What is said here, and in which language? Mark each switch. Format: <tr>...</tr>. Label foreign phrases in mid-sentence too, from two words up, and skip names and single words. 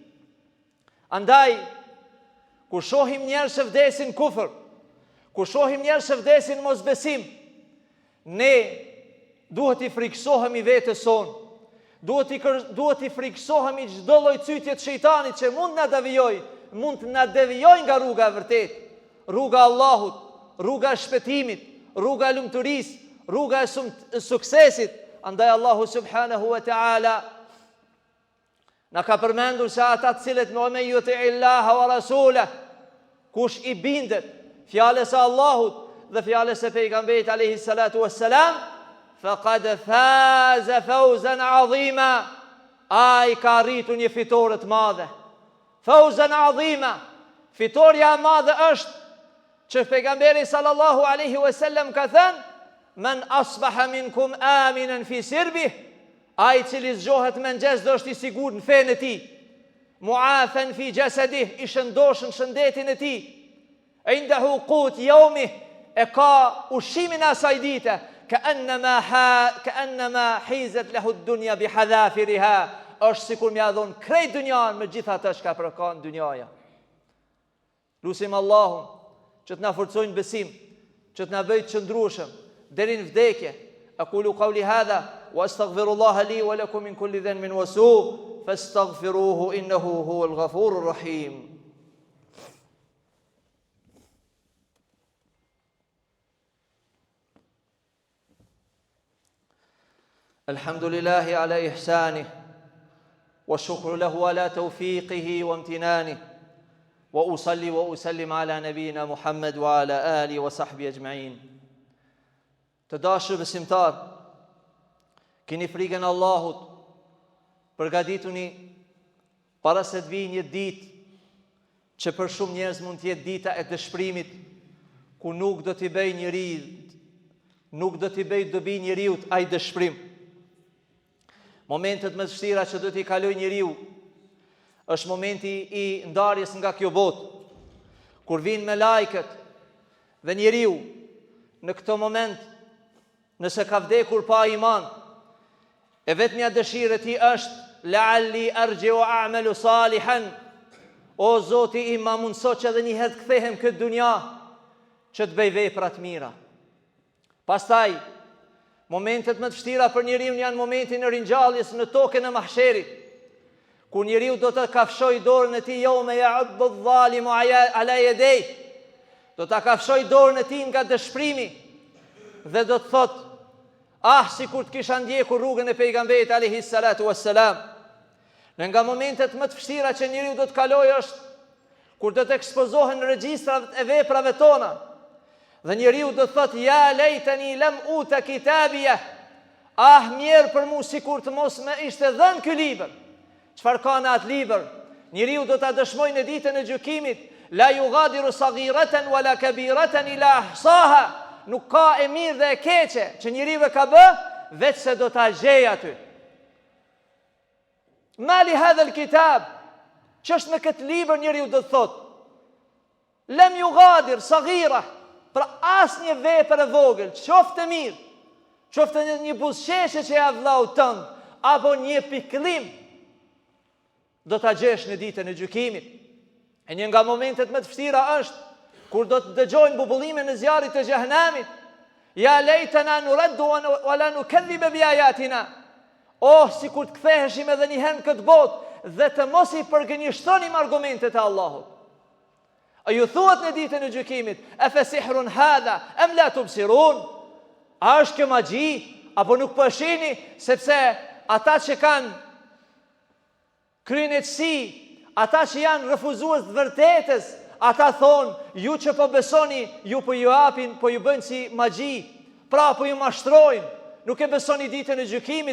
<sq>Andaj, kur shohim njerëz që vdesin kufër, kur shohim njerëz që vdesin mosbesim, ne duhet i friksohemi vetes sonë. Duhet i friksohemi çdo lloj cytje të shejtanit që mund na devijojë nga rruga e vërtetë, rruga e Allahut, rruga e shpëtimit, rruga e lumturisë, rruga e suksesit. Andaj Allahu</sq> <ar>سبحانه وتعالى</ar> <sq>na ka përmendur se ata të cilët</sq> <ar>من يطع الله ورسوله,</ar> <sq>kush i bindet fjalës së Allahut dhe fjalës së pejgamberit</sq> <ar>عليه الصلاة والسلام, فقد فاز فوزا عظيما,</ar> <sq>ai ka arritur një fitore të madhe.</sq> <ar>فوزا عظيما,</ar> <sq>fitoria e madhe është që pejgamberi</sq> <ar>صلى الله عليه وسلم</ar> <sq>ka thënë:</sq> <ar>"من أصبح منكم آمنا في سربه",</ar> <sq>ai cili zgjohet me mëngjes do është i sigurt në fenë e tij,</sq> <ar>معافى في جسده,</ar> <sq>i shëndoshën shëndetin e tij,</sq> <ar>عنده قوت يومه,</ar> <sq>e ka ushimin e asaj dite,</sq> <ar>كأنما حيزت له الدنيا بحذافيرها،</ar> <sq>është sikur m'ia dhon krejt dunjan me gjithë atë që ka përkan dunjaja. Lusim Allahun që të na forcojnë besim, që të na bëjë të qëndrueshëm deri në vdekje.</sq> <ar>أقول قولي هذا وأستغفر الله لي ولكم من كل ذنب وسوء فاستغفروه إنه هو الغفور الرحيم. الحمد لله على إحسانه والشكر له على توفيقه وامتنانه وأصلي وأسلم على نبينا محمد وعلى آله وصحبه أجمعين.</ar> <sq>Të dashur besimtar, keni frikën e Allahut, përgatituni para se të vijë një ditë që për shumë njerëz mund të jetë dita e dëshpërimit, ku nuk do t'i bëj dobi njeriu ai dëshpërim. Momentet më të vështira që do t'i kaloj njeriu është momenti i ndarjes nga kjo botë, kur vinë me lajket dhe njeriu në këto moment, nëse ka vdekur pa iman, e vetmja dëshirë e tij është</sq> <ar>لعلي أرجع أعمل صالحا,</ar> <sq>o Zoti im, ma mundso që edhe një herë të kthehem këtë dunja që të bëj vepra të mira. Pastaj momentet më të vështira për njeriu janë momenti në ringjalljes në tokën e mahsherit, kur njeriu do të kafshoj dorën e tij</sq> <ar>يوم يعض الظالم على يديه,</ar> <sq>do ta kafshoj dorën e tij nga dëshpërimi dhe do të thotë: "Ah, sikur të kisha ndjekur rrugën e pejgamberit</sq> <ar>عليه الصلاة والسلام."</ar> <sq>Në nga momentet më të vështira që njeriu do të kalojë është kur do të ekspozohen regjistrat e veprave tona. Dhe njeriu do të thotë:</sq> <ar>"يا ليتني لم أوت كتابيه."</ar> <sq>Ah, mirë për mua sikur të mos më ishte dhënë ky libër. Çfarë ka në atë libër? Njeriu do ta dëshmojë në ditën e gjykimit:</sq> <ar>"لا يغادر صغيرة ولا كبيرة إلا أحصاها."</ar> <sq>Nuk ka e mirë dhe e keqe që njeriu e ka bë, veç se do ta gjej aty.</sq> <ar>مال هذا الكتاب,</ar> <sq>ç'është me këtë libër, njeriu do të thotë:</sq> <ar>"لم يغادر صغيرة."</ar> <sq>Pra asnjë vepër e vogël, qoftë e mirë, qoftë një buzëqeshje që ja vllau tënd, apo një pikëllim, do ta gjesh në ditën e gjykimit. E një nga momentet më të vështira është kur do të dëgjojnë bubullimin e zjarrit të xhehenamit:</sq> <ar>"يا ليتنا نرد ولا نكذب بآياتنا."</ar> <sq>Oh, sikur të ktheheshim edhe një herë në këtë botë dhe të mos i përgënjeshtonim argumentet e Allahut. A ju thuhet në ditën e gjykimit,</sq> <ar>أفسحر هذا أم لا تبصرون?</ar> <sq>A është kjo magji apo nuk po shihni? Sepse ata që kanë kryenetësi, ata që janë refuzues të vërtetës, ata thonë, ju që po besoni, ju po ju hapin, po ju bëjnë si magji, pra po ju mashtrojnë, nuk e besoni ditën e gjykimit.</sq>